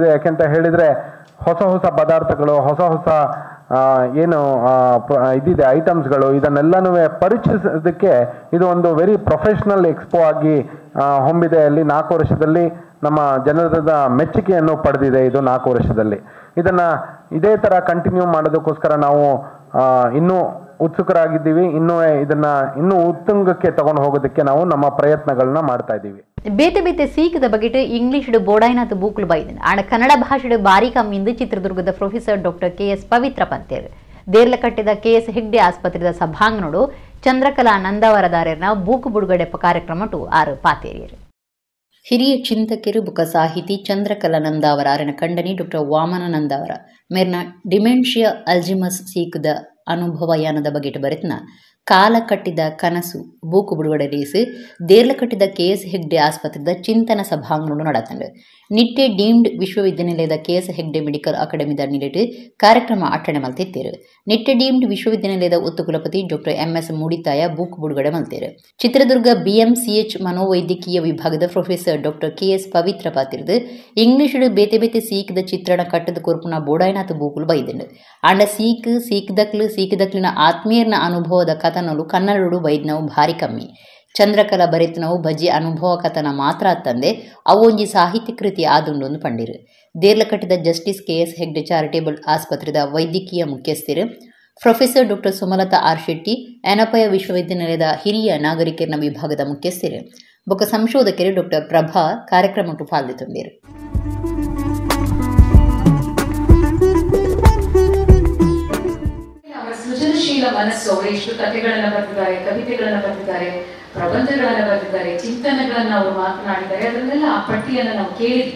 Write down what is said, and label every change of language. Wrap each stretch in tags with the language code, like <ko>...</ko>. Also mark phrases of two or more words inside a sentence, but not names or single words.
<kn>ಯಾಕೆಂತ ಹೇಳಿದರೆ ಹೊಸ ಹೊಸ ಪದಾರ್ಥಗಳು, ಹೊಸ ಹೊಸ ಏನು ಇದಿದೆ ಐಟಮ್ಸ್ಗಳು, ಇದನ್ನೆಲ್ಲನೂ ಪರಿಚಯಿಸೋದಕ್ಕೆ ಇದು ಒಂದು</kn> <en>very professional expo</en> <kn>ಆಗಿ ಹೊಂಬಿದೆ. ಅಲ್ಲಿ 4 ವರ್ಷದಲ್ಲಿ ನಮ್ಮ ಜನರದ ಮೆಚ್ಚುಗೆಯನ್ನು ಪಡೆದಿದೆ. ಇದು 4 ವರ್ಷದಲ್ಲಿ ಇದನ್ನು ಇದೇ ಥರ ಕಂಟಿನ್ಯೂ ಮಾಡೋದಕ್ಕೋಸ್ಕರ ನಾವು ಇನ್ನೂ ಉತ್ಸುಕರಾಗಿದ್ದೀವಿ. ಇನ್ನೂ ಉತ್ತುಂಗಕ್ಕೆ ತಗೊಂಡು ಹೋಗೋದಕ್ಕೆ ನಾವು ನಮ್ಮ ಪ್ರಯತ್ನಗಳನ್ನ ಮಾಡ್ತಾ ಇದ್ದೀವಿ.</kn> <tcy>ಬೇತೆ ಬೇತೆ ಸೀಕದ ಬಗೆಟ್ ಇಂಗ್ಲಿಷ್ ಬೋಡಾಯ್ನಾಥ್ ಬೂಕ್ಲು ಬೈದನ್ ಆಂಡ ಕನ್ನಡ ಭಾಷೆ ಬಾರಿ ಕಮ್ಮಿಂದು ಚಿತ್ರದುರ್ಗದ ಪ್ರೊಫೆಸರ್ ಡಾಕ್ಟರ್ KS ಪವಿತ್ರ ಪಂತೇರ್ ದೇರ್ಲಕಟ್ಟೆದ KS ಹೆಗ್ಡೆ ಆಸ್ಪತ್ರೆದ ಸಭಾಂಗಣೋಡು ಚಂದ್ರಕಲಾ ನಂದಾವರದಾರ್ಯರ್ನ ಬೂಕ್ ಬಿಡುಗಡೆ ಕಾರ್ಯಕ್ರಮಟು ಆರು ಪಾತೇರಿಯರು. ಹಿರಿಯ ಚಿಂತಕರು ಬುಕ ಸಾಹಿತಿ ಚಂದ್ರಕಲಾ ನಂದಾವರ ಕಂಡನಿ ಡಾಕ್ಟರ್ ವಾಮನ ನಂದಾವರ ಮೇರ್ನ</tcy> <en>dementia Alzheimer's</en> <tcy>ಸೀಕದ ಅನುಭವ ಯಾನದ ಬಗೆಟ್ ಬರೆತ್ನ ಕಾಲ ಕಟ್ಟಿದ ಕನಸು ಬೂಕು ಬಿಡುಗಡೆ ರೇಸು ದೇರ್ಲ ಕಟ್ಟಿದ KS ಹೆಗ್ಡೆ ಆಸ್ಪತ್ರೆದ ಚಿಂತನ ಸಭಾಂಗಣ ನಡತಂಡು ನಿಟ್ಟೆ ಡೀಮ್ಡ್ ವಿಶ್ವವಿದ್ಯಾನಿಲಯದ KS ಹೆಗ್ಡೆ ಮೆಡಿಕಲ್ ಅಕಾಡೆಮಿದ ನಿಲೆಟ್ ಕಾರ್ಯಕ್ರಮ ಅಟ್ಟಣೆ ಮಲ್ತಿತ್ತೇರು. ನಿಟ್ಟೆ ಡೀಮ್ಡ್ ವಿಶ್ವವಿದ್ಯಾನಿಲಯದ ಉತ್ತುಕುಲಪತಿ ಡಾಕ್ಟರ್ MS ಮೂಡಿತಾಯ ಬೂಕ್ ಬಿಡುಗಡೆ ಮಲ್ತೇರು. ಚಿತ್ರದುರ್ಗ BMCH ಮನೋವೈದ್ಯಕೀಯ ವಿಭಾಗದ ಪ್ರೊಫೆಸರ್ ಡಾಕ್ಟರ್ KS ಪವಿತ್ರ ಪಾತಿರ್ದು ಇಂಗ್ಲಿಷ್ ಬೇತೆ ಬೇತೆ ಸೀಕ್ದ ಚಿತ್ರಣ ಕಟ್ಟದ ಕೊರ್ಪುನ ಬೋಡಾಯ್ನಾಥ್ ಬೂಕುಲು ಬೈದಂಡು ಆಂಡ ಸೀಕ್ದಕ್ಲಿನ ಆತ್ಮೀಯರ್ನ ಅನುಭವದ ಕಥನಲು ಕನ್ನಡಡು ಬೈದ್ನವು ಭಾರಿ ಕಮ್ಮಿ. ಚಂದ್ರಕಲಾ ಬರೆತನವು ಬಜ್ಜಿ ಅನುಭವ ಕಥನ ಮಾತ್ರ ಅತ್ತಂದೆ ಅವು ಒಂಜಿ ಸಾಹಿತ್ಯ ಕೃತಿ ಆದುಂಡೊಂದು ಪಂಡಿರು. ದೇರ್ಲ ಕಟ್ಟಿದ ಜಸ್ಟಿಸ್ KS ಹೆಗ್ಡೆ ಚಾರಿಟೇಬಲ್ ಆಸ್ಪತ್ರೆದ ವೈದ್ಯಕೀಯ ಮುಖ್ಯಸ್ಥರು ಪ್ರೊಫೆಸರ್ ಡಾಕ್ಟರ್ ಸುಮಲತಾ R. ಶೆಟ್ಟಿ ಎನಪಯ ವಿಶ್ವವಿದ್ಯಾನಿಲಯದ ಹಿರಿಯ ನಾಗರಿಕರ ವಿಭಾಗದ ಮುಖ್ಯಸ್ಥರು ಬೊಕ ಸಂಶೋಧಕರು ಡಾಕ್ಟರ್ ಪ್ರಭಾ ಕಾರ್ಯಕ್ರಮಕ್ಕೆ ಪಾಲ್ಗೊಂಡಿರು.</tcy> <kn>ಸೃಜನಶೀಲ ಮನಸ್ಸು, ಅವರು ಎಷ್ಟು ಕಥೆಗಳನ್ನು ಬರೆದಿದ್ದಾರೆ, ಕವಿತೆಗಳನ್ನು ಬರೆದಿದ್ದಾರೆ, ಪ್ರಬಂಧಗಳನ್ನು ಬರೆದಿದ್ದಾರೆ, ಚಿಂತನೆಗಳನ್ನು ಅವರು ಮಾತನಾಡಿದ್ದಾರೆ, ಅದನ್ನೆಲ್ಲ ಆ ಪಟ್ಟಿಯನ್ನು ನಾವು ಕೇಳಿದ್ವಿ.</kn>